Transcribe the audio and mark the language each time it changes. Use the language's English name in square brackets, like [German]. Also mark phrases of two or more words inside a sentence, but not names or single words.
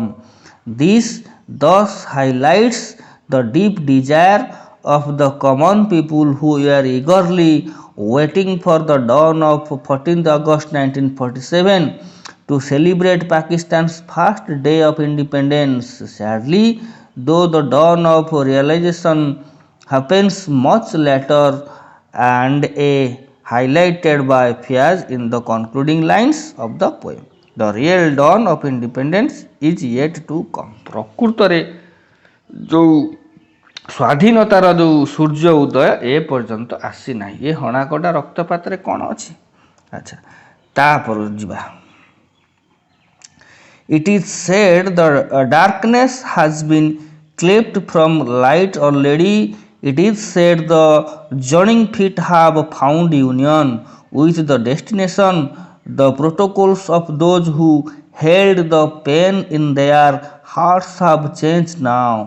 [English] This thus highlights the deep desire of the common people who were eagerly waiting for the dawn of 14th August 1947 to celebrate Pakistan's first day of independence. Sadly, though the dawn of realization happens much later and highlighted by Faiz in the concluding lines of the poem. The real dawn of independence is yet to come. [Odia] ପ୍ରକୃତରେ ଯେଉଁ ସ୍ୱାଧୀନତାର ଯେଉଁ ସୂର୍ଯ୍ୟ ଉଦୟ ଏ ପର୍ଯ୍ୟନ୍ତ ଆସିନାହିଁ. ଏ ହଣାକଟା ରକ୍ତପାତରେ କ'ଣ ଅଛି? ଆଚ୍ଛା, ତାପରେ ଯିବା. [English] It is said the darkness has been cleft from light already. It is said the journeying feet have found union with the destination. The protocols of those who held the pain in their hearts have changed now.